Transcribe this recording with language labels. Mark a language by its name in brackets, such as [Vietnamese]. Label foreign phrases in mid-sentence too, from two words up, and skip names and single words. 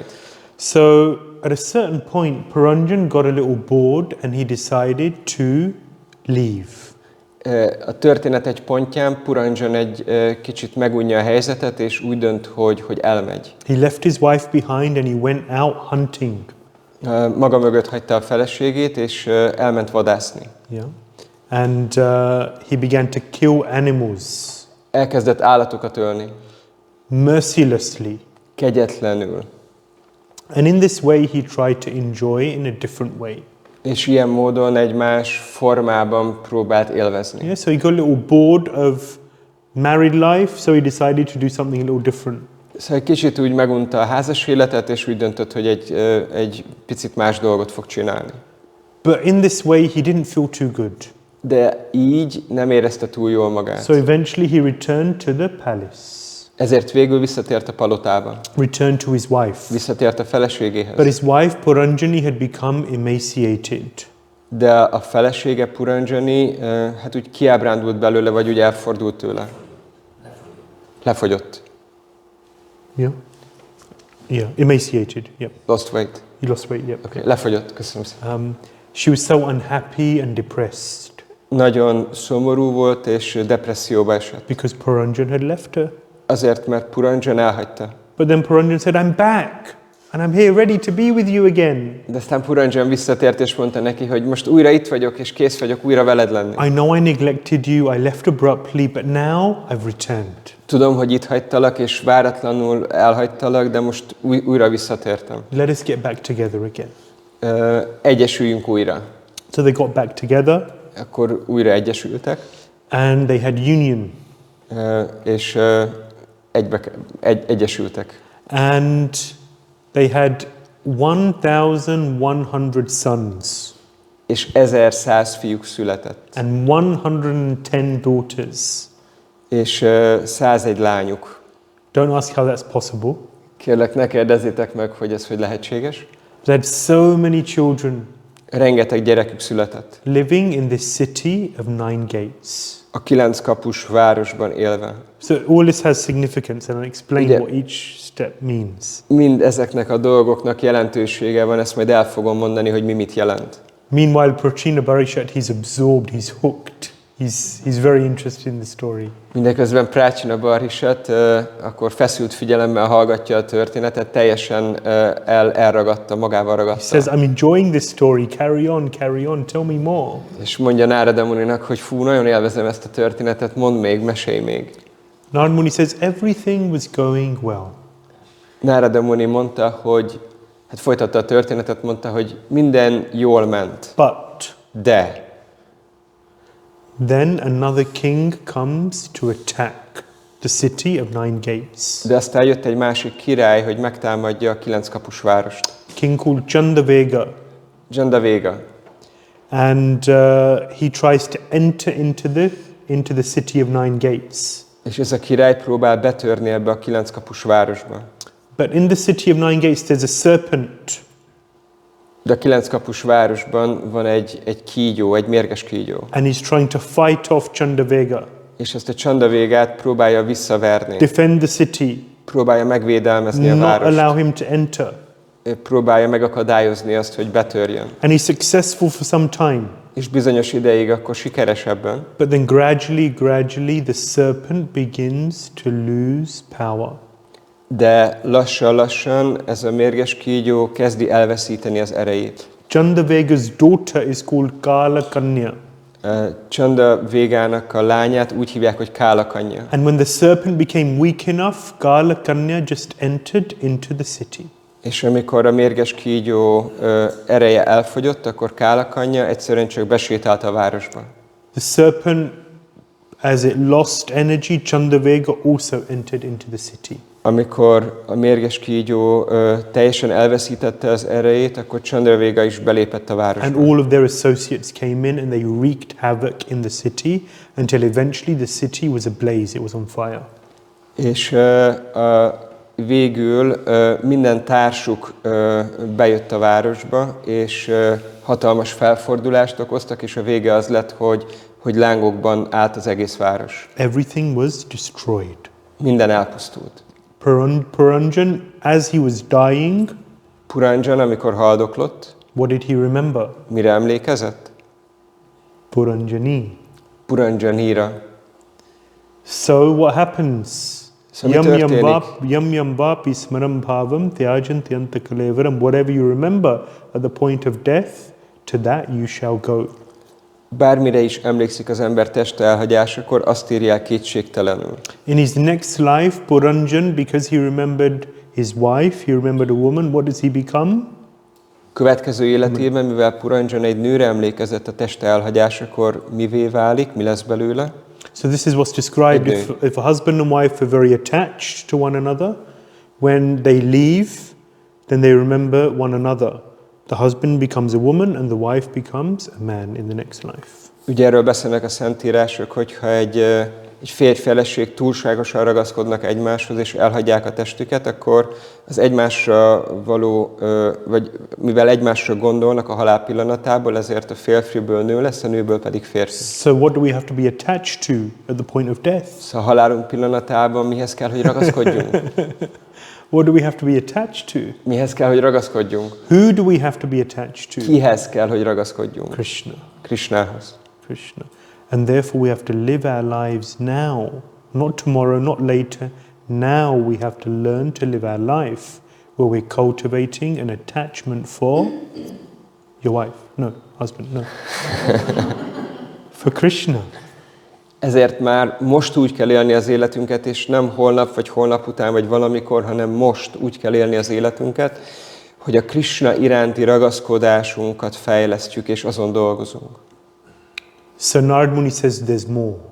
[English] So at a certain point, Puranjan got a little bored and he decided to leave. [Hungarian] A történet egy pontján Puranjan egy kicsit megunja a helyzetet, és úgy dönt, hogy elmegy. [English] He left his wife behind and he went out hunting. [Hungarian] Maga mögött hagyta a feleségét, és elment vadászni. [English] Yeah. And he began to kill animals [Hungarian] Elkezdett állatokat ölni. [English] mercilessly. [Hungarian] Kegyetlenül. [English] And in this way, he tried to enjoy in a different way. [Hungarian] És ilyen módon egy más formában próbált élvezni. [English] Yeah, so he got a little bored of married life, so he decided to do something a little different. [Hungarian] Szóval egy kicsit úgy megunta a házas életet, és úgy döntött, hogy egy picit más dolgot fog csinálni. [English] But in this way, he didn't feel too good. [Hungarian] De így nem érezte túl jól magát. [English] So eventually he returned to the palace, [Hungarian] Ezért végül visszatért a palotába. [English] returned to his wife. [Hungarian] Visszatért a [English] But [Hungarian] feleségéhez. [English] his wife, Puranjani, had become emaciated. [Hungarian] De a felesége Puranjani hát úgy kiábrándult belőle, vagy úgy elfordult tőle. Lefogyott. [English] Yeah? Yeah, emaciated, yep. Lost weight. He lost weight, yep. Okay. [Hungarian] Lefogyott, köszönöm szépen. [English] She was so unhappy and depressed [Hungarian] Nagyon szomorú volt és depresszióba esett. [English] because Puranjan had left her. [Hungarian] Azért, mert Puranjan elhagyta. [English] But then Puranjan said, I'm back and I'm here ready to be with you again. [Hungarian] De aztán Puranjan visszatért és mondta neki, hogy most újra itt vagyok és kész vagyok újra veled lenni. [English] I know I neglected you, I left abruptly, but now I've returned. [Hungarian] Tudom, hogy itt hagytalak és váratlanul elhagytalak, de most újra visszatértem. [English] Let us get back together again. [Hungarian] Egyesüljünk újra. [English] So they got back together [Hungarian] Akkor újra egyesültek, [English] and they had union. [Hungarian] és egyesültek. [English] And they had 1,100 sons [Hungarian] És 1100 fiúk született. [English] and 110 daughters. [Hungarian] És 101 lányuk. [English] Don't ask how that's possible. [Hungarian] Kérlek, ne kérdezzétek meg, hogy ez hogy lehetséges. [English] They had so many children [Hungarian] Rengeteg gyerekük született. [English] living in this city of 9 gates. [Hungarian] A 9 kapus városban élve. [English] So all this has significance, and I'll explain Yeah. what each step means. [Hungarian] Mind ezeknek a dolgoknak jelentősége van, ezt majd el fogom mondani, hogy mi mit jelent. [English] Meanwhile, Prācīnabarhiṣat, he's absorbed, he's hooked, he's very interested in the story. [Hungarian] Mindeközben Prācīnabarhiṣat akkor feszült figyelemmel hallgatja a történetet, teljesen elragadta, magával [English] He [Hungarian] ragadta. [English] says, I'm enjoying this story, carry on, tell me more. [Hungarian] És mondja Nárada Muninak, hogy fú, nagyon élvezem ezt a történetet, mondd még, mesélj még. [English] Narada Muni says, everything was going well. [Hungarian] Nárada Muni mondta, hogy, hát folytatta a történetet, mondta, hogy minden jól ment, [English] But [Hungarian] de [English] then another king comes to attack the city of 9 gates. [Hungarian] aztán jött egy másik király, hogy megtámadja a 9 kapus várost. [English] King called Chandavega. [Hungarian] Jandavega. [English] And he tries to enter into the city of 9 gates. [Hungarian] És ez a király próbál betörni ebbe a 9 kapus városba. [English] But in the city of 9 gates there's a serpent. [Hungarian] De a 9 kapus városban van egy kígyó, egy mérges kígyó. [English] And he's trying to fight off Chandavega, [Hungarian] És ezt a Chandavégát próbálja visszaverni. [English] defend the city, [Hungarian] Próbálja megvédelmezni a [English] not [Hungarian] várost. [English] allow him to enter. [Hungarian] Próbálja megakadályozni azt, hogy betörjön. [English] And he's successful for some time. [Hungarian] És bizonyos ideig akkor sikeresebben. [English] But then gradually the serpent begins to lose power. [Hungarian] De lassan ez a mérges kígyó kezdi elveszíteni az erejét. [English] Chandavega's daughter is called Kala Kanya. [Hungarian] Chandavégának a lányát úgy hívják, hogy Kálakanya. [English] And when the serpent became weak enough, Kala Kanya just entered into the city. [Hungarian] És amikor a mérges kígyó ereje elfogyott, akkor Kálakanya egyszerűen csak besétált a városba. [English] The serpent, as it lost energy, Chandavega also entered into the city. [Hungarian] Amikor a mérges kígyó teljesen elveszítette az erejét, akkor Chandavega is belépett a [English] And [Hungarian] városba. [English] all of their associates came in and they wreaked havoc in the city until eventually the city was ablaze, it was on fire. [Hungarian] És végül minden társuk bejött a városba, és hatalmas felfordulást okoztak, és a vége az lett, hogy lángokban állt az egész város. [English] Everything was destroyed. [Hungarian] Minden elpusztult. [English] Puranjan, as he was dying, [Hungarian] Puranjan, amikor haldoklott, [English] what did he remember? [Hungarian] mire emlékezett? [English] Puranjani. [Hungarian] Puranjanira. [English] So what happens? [Hungarian] So mi történik? [Sanskrit] Yam yam vapi smaram bhavam tyajanti anta kalevaram. [English] Whatever you remember at the point of death, to that you shall go. [Hungarian] Bármire is emlékszik az ember teste elhagyásakor, azt írják kétségtelenül. [English] In his next life, Puranjan, because he remembered his wife, he remembered a woman, what does he become? [Hungarian] Következő életében, mivel Puranjan egy nőre emlékezett a teste elhagyásakor, mivé válik, mi lesz belőle? [English] So this is what's described if a husband and wife are very attached to one another, when they leave, then they remember one another. The husband becomes a woman and the wife becomes a man in the next life. [Hungarian] Ugye erről beszélnek a szentírások, hogyha egy férj-feleség túlságosan ragaszkodnak egymáshoz és elhagyják a testüket, akkor az egymásra való, vagy mivel egymásra gondolnak a halál pillanatából, ezért a férfiből nő lesz, a nőből pedig férfi. [English] So what do we have to be attached to at the point of death? [Hungarian] Szóval a halálunk pillanatában mihez kell, hogy ragaszkodjunk? [English] What do we have to be attached to? [Hungarian] Mihez kell, hogy ragaszkodjunk? [English] Who do we have to be attached to? [Hungarian] Kihez kell, hogy ragaszkodjunk? [English] Krishna. [Hungarian] Krishnához. [English] Krishna. And therefore we have to live our lives now, not tomorrow, not later. Now we have to learn to live our life where we're cultivating an attachment for your wife. No, husband, no. For Krishna. [Hungarian] Ezért már most úgy kell élni az életünket, és nem holnap, vagy holnap után, vagy valamikor, hanem most úgy kell élni az életünket, hogy a Krishna iránti ragaszkodásunkat fejlesztjük, és azon dolgozunk. [English] So Narad Muni says there's more.